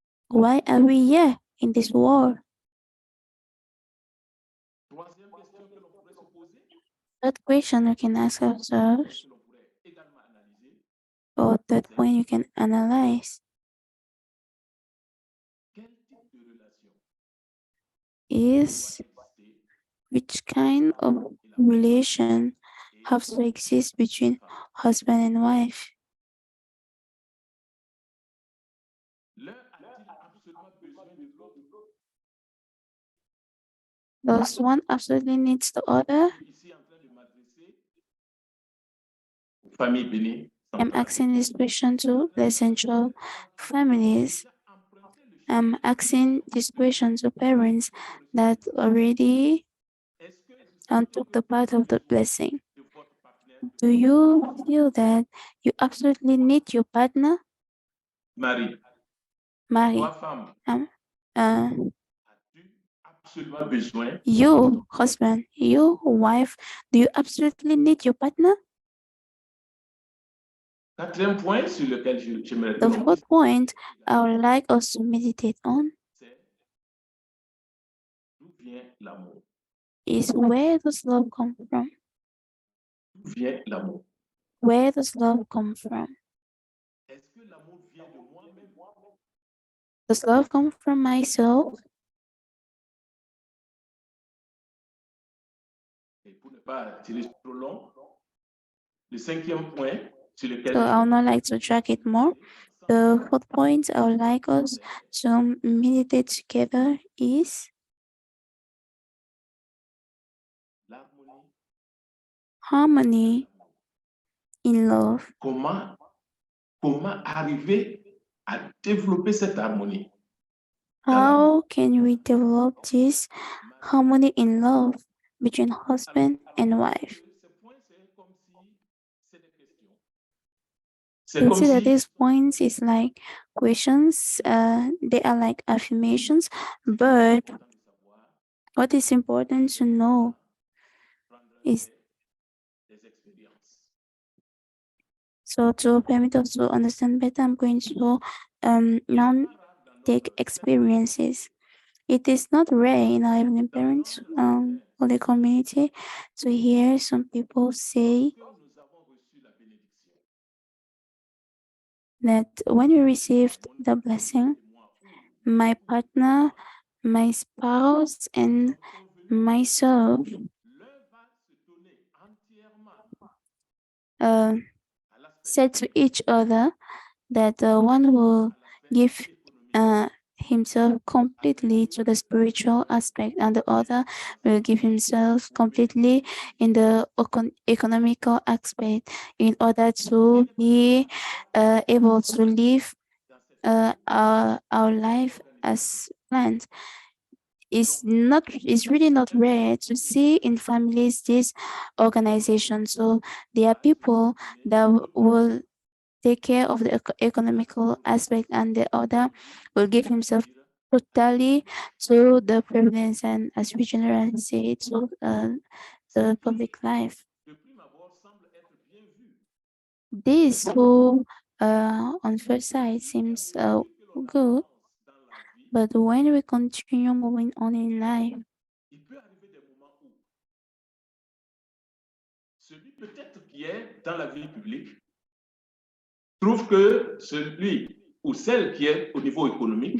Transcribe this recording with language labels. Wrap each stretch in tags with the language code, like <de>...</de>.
<en>Why are we here in this world?</en> <fr>Troisième question que l'on pourrait se poser,</fr> <en>Third question we can ask ourselves,</en> <fr>que l'on pourrait également analyser,</fr> <en>or third point you can analyze,</en> <fr>quel type de relation</fr> <en>is</en> <fr>doit exister</fr> <en>which kind of relation has to exist between husband and wife?</en> <fr>L'un a-t-il absolument besoin de l'autre?</fr> <en>Does one absolutely needs the other?</en> <fr>Je suis ici en train de m'adresser aux familles bénies.</fr> <en>I'm asking this question to the essential families. I'm asking this question to parents that already took the path of the blessing. Do you feel that you absolutely need your partner?</en> <fr>Marie, Marie, toi femme, uh, as-tu absolument besoin?</fr> <en>you husband, you wife, do you absolutely need your partner?</en> <fr>Quatrième point sur lequel j'aimerais que</fr> <en>The</en> <fr>l'on</fr> <en>fourth point I would like us to meditate on</en> <fr>c'est d'où vient l'amour?</fr> <en>is where does love come from?</en> <fr>D'où vient l'amour?</fr> <en>Where does love come from?</en> <fr>Est-ce que l'amour vient de moi-même?</fr> <en>Does love come from myself?</en> <fr>Et pour ne pas tirer trop long, le cinquième point sur lequel</fr> <en>So I would not like to drag it more. The fourth point I would like us to meditate together is</en> <fr>l'harmonie</fr> <en>harmony in love.</en> <fr>Comment arriver à développer cette harmonie?</fr> <en>How can we develop this harmony in love between husband and wife?</en> <fr>Ces points, c'est comme si c'est des questions. C'est comme</fr> <en>Consider</en> <fr>si</fr> <en>these points is like questions, they are like affirmations, but what is important to know is</en> <fr>des expériences.</fr> <en>so to permit us to understand better, I'm going to now take experiences. It is not rare in our evening parents or the community to hear some people say</en> <fr>Que nous avons reçu la bénédiction.</fr> <en>that when we received the blessing, my partner, my spouse, and myself</en> <fr>L'un va se donner entièrement uh, à l'aspect</fr> <en>said to each other that one will give himself completely to the spiritual aspect and the other will give himself completely in the economical aspect in order to be able to live our life as planned. It's really not rare to see in families this organization. So there are people that will take care of the economical aspect and the other will give himself totally to the prevalence and, as we generally say, to the public life.</en> <fr>de prime abord semble être bien vu.</fr> <en>This who on first sight seems good,</en> <fr>Dans la vie,</fr> <en>but when we continue moving on in life,</en> <fr>il peut arriver des moments où celui peut-être qui est dans la vie publique trouve que celui ou celle qui est au niveau économique</fr>